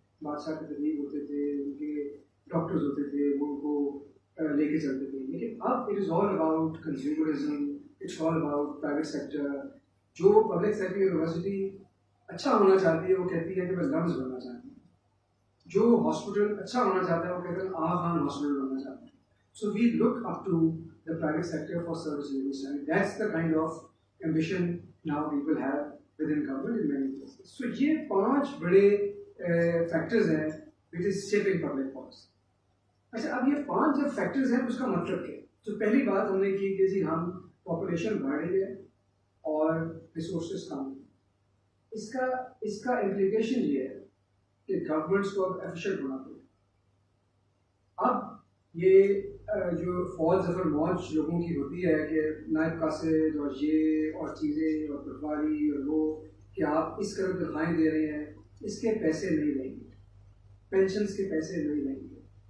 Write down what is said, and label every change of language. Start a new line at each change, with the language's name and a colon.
Urdu: بادشاہ کے طبیب ہوتے تھے, ان کے ڈاکٹرز ہوتے تھے, وہ ان کو لے کے چلتے تھے. لیکن اب
English: It is all about consumerism, it's all about private sector.
Urdu: جو پبلک سیکٹر یونیورسٹی اچھا ہونا چاہتی ہے وہ کہتی ہے کہ میں لمز بننا چاہتی ہوں. جو ہاسپٹل اچھا ہونا چاہتا ہے وہ کہتے ہیں آغا خان ہاسپٹل بننا چاہتا ہے.
English: So we look up to the private sector for service delivery. And that's the kind of ambition now people have within government in many places. So
Urdu: یہ 5 بڑے
English: factors ہیں which is shaping public policy.
Urdu: اچھا, اب یہ 5 جب factors ہیں اس کا مطلب کیا ہے؟ تو پہلی بات ہم نے کی کہ جی ہم population بڑھ رہی ہے اور resources کم ہیں. اس کا implication یہ ہے کہ governments کو اب efficient ہونا پڑے. اب یہ جو فوج ظفر موج لوگوں کی ہوتی ہے کہ نائب قاصد اور یہ اور چیزیں اور پٹواری اور وہ کہ آپ اس قدر تنخواہیں دے رہے ہیں, اس کے پیسے نہیں لیں گے, پینشنز کے پیسے نہیں لیں گے.